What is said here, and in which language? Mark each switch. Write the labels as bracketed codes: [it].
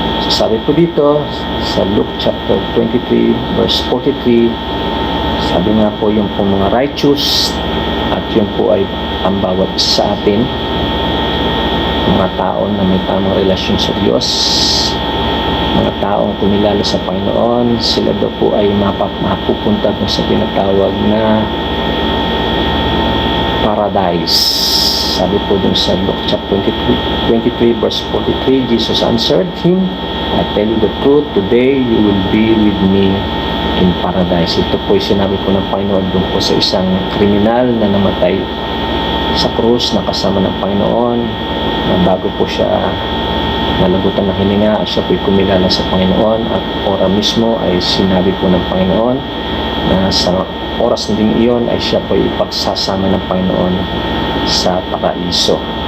[tl] So sabi po dito sa Luke chapter 23 verse 43, sabi nga po yung po mga righteous, at yun po ay ang bawat isa sa atin, mga tao na may tamang relasyon sa Diyos, mga taong kumilala sa Panginoon, sila daw po ay mapupunta dun sa tinatawag na paradise. Sabi po dun sa [en] Luke chapter 23 verse 43, Jesus answered him, I tell you the truth, today you will be with me in paradise. [tl] Ito po ay sinabi po ng Panginoon dun po sa isang kriminal na namatay sa krus na kasama ng Panginoon, na bago po siya nalagutan ng hininga, siya po'y kumilala sa Panginoon, at ora mismo ay sinabi po ng Panginoon na sa oras na ding iyon ay siya po'y ipagsasama ng Panginoon sa paraiso.